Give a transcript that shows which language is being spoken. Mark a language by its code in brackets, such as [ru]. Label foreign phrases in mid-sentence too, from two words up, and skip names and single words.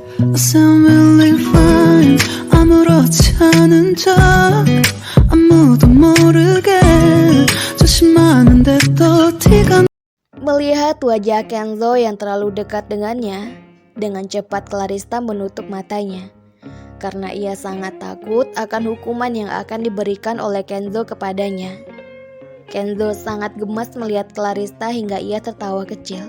[en] I sound really fine. [ko] 아무렇지 않은 척 아무도 모르게 조심하는데 또 티가. [id] Melihat wajah Kenzo yang terlalu dekat dengannya, dengan cepat Clarissa menutup matanya. Karena ia sangat takut akan hukuman yang akan diberikan oleh Kenzo kepadanya. Kenzo sangat gemas melihat Clarissa hingga ia tertawa kecil.